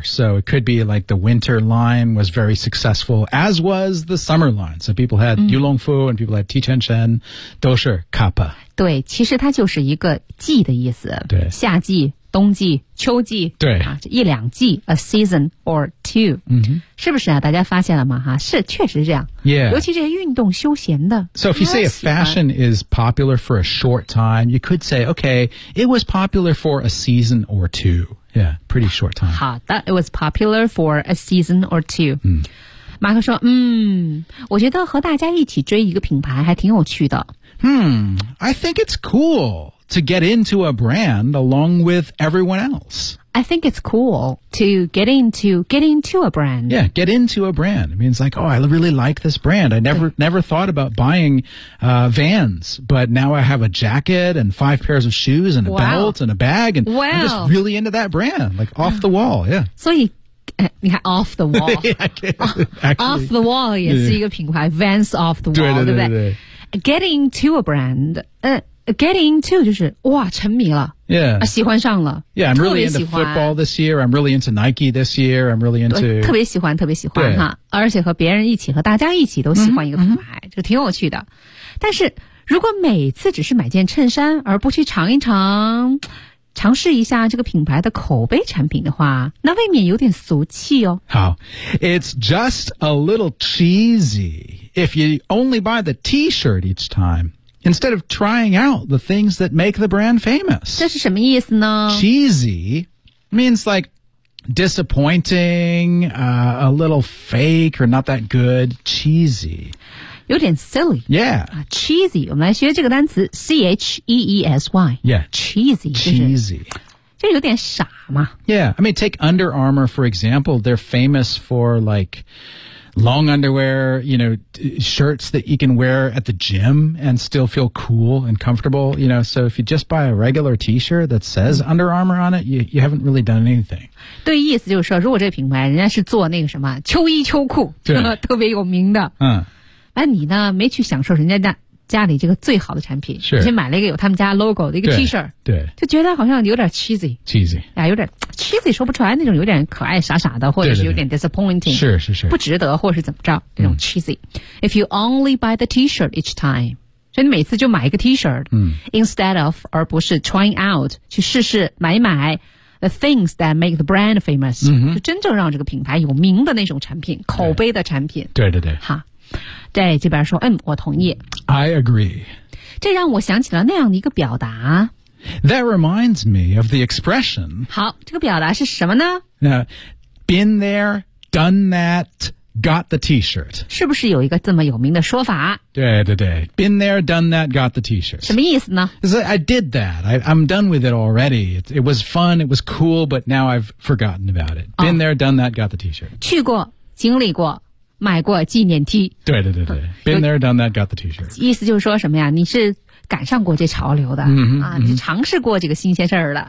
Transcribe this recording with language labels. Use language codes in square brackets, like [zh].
[en] So it could be like the winter line was very successful, as was the summer line. So people had、mm-hmm. Yulongfu and people had Tichen Chen, [zh] 都是 [en] kappa. [zh] 对，其实它就是一个季的意思。对，夏季、冬季、秋季，对、啊、一两季 ， [en] a season or two，、 mm-hmm. [zh] 是不是啊？大家发现了吗？哈，是，确实是这样。 [en] Yeah， [zh] 尤其这些运动休闲的。 [en] So if you say a fashion is popular for a short time, you could say, okay, it was popular for a season or two. Yeah, pretty short time. 好的 ，it was popular for a season or two.、 Mm. [zh] 马克说嗯我觉得和大家一起追一个品牌还挺有趣的。 [en] I think it's cool to get into a brand along with everyone else. I think it's cool to get into a brand. Yeah, get into a brand. It means like, oh, I really like this brand. I never thought about buying, Vans, but now I have a jacket and five pairs of shoes and a、 wow. belt and a bag and、 wow. I'm just really into that brand, like off the wall, yeah. [zh] 所以你看 off the wall [en] yeah, [zh] off the wall 也是一个品牌、 [en] yeah. Vans off the wall [zh] 对不对, 对, 对 [en] Get into a brand、 [zh] Get into 就是哇沉迷了 [en] yeah、 [zh] 喜欢上了 [en] yeah I'm really into football this year I'm really into Nike this year I'm really into [zh] 特别喜欢特别喜欢哈，而且和别人一起和大家一起都喜欢一个品牌、mm-hmm. 就挺有趣的但是如果每次只是买件衬衫而不去尝一尝尝试一下这个品牌的口碑产品的话，那未免有点俗气哦。 [en] 好 ，It's just a little cheesy if you only buy the T-shirt each time instead of trying out the things that make the brand famous. [zh] 这是什么意思呢 [en] ？Cheesy means like. Disappointing, a little fake or not that good, cheesy. [zh] 有点 silly. [en] Yeah.、 [zh] cheesy, 我们来学这个单词 C-H-E-E-S-Y. [en] Yeah. Cheesy. Cheesy. [zh] 就有点傻嘛。 [en] Yeah. I mean, take Under Armour, for example. They're famous for like... Long underwear, you know, shirts that you can wear at the gym and still feel cool and comfortable, you know. So if you just buy a regular T-shirt that says Under Armour on it, you haven't really done anything. [zh] 对，意思就是说，如果这个品牌人家是做那个什么秋衣秋裤，对，特别有名的，嗯，那你呢，没去享受人家家里这个最好的产品，是，而且买了一个有他们家 logo 的一个 T-shirt，对，就觉得好像有点 cheesy，啊，有点。cheesy 说不出来那种有点可爱傻傻的或者是有点 disappointing 对对对是是是不值得或是怎么着那种 cheesy、嗯、 [en] If you only buy the t-shirt each time [zh] 所以你每次就买一个 t-shirt、嗯、 [en] Instead of [zh] 而不是 [en] trying out [zh] 去试试买买 [en] The things that make the brand famous、嗯、 [zh] 就真正让这个品牌有名的那种产品口碑的产品对对对哈在这边说嗯我同意 [en] I agree [zh] 这让我想起了那样的一个表达 [en] That reminds me of the expression. [zh] 好，这个表达是什么呢？ [en] Been there, done that, got the T-shirt. [zh] 是不是有一个这么有名的说法？ [en] 对对对 ，Been there, done that, got the T-shirt. [zh] 什么意思呢 [en] ？It's like, I did that. I'm done with it already. It was fun. It was cool. But now I've forgotten about it. Been、oh, there, done that, got the T-shirt. [zh] 去过，经历过。买过纪念 T [en] 对对对对 Been there, done that, got the T-shirt [zh] 意思就是说什么呀你是赶上过这潮流的、 mm-hmm, 啊，你尝试过这个新鲜事儿了